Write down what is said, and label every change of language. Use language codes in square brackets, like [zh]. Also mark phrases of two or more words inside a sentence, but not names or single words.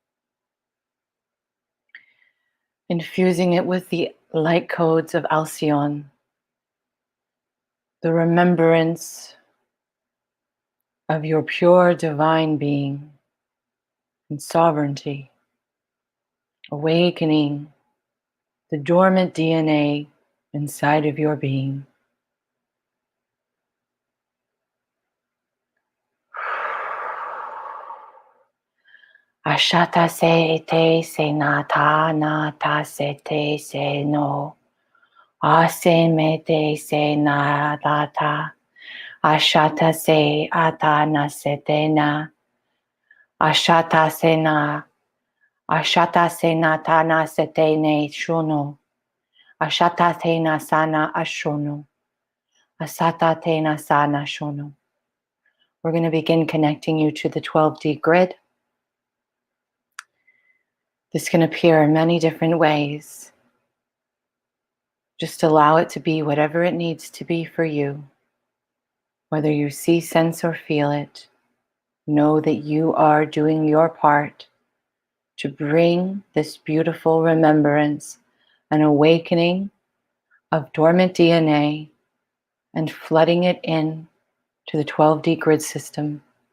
[en] infusing it with the light codes of Alcyon, the remembrance of your pure divine being and sovereignty, awakening the dormant DNA inside of your being. Ashata se te se na ta se te se no. Ase me te se na ta. Ashata se ata na se te na. Ashata se na. Ashata se na ta na se te ne shuno. Ashata te na sana ashono. Asata te na sana shono. We're going to begin connecting you to the 12D grid. This can appear in many different ways. Just allow it to be whatever it needs to be for you. Whether you see, sense, or feel it, know that you are doing your part to bring this beautiful remembrance and awakening of dormant DNA and flooding it in to the 12D grid system.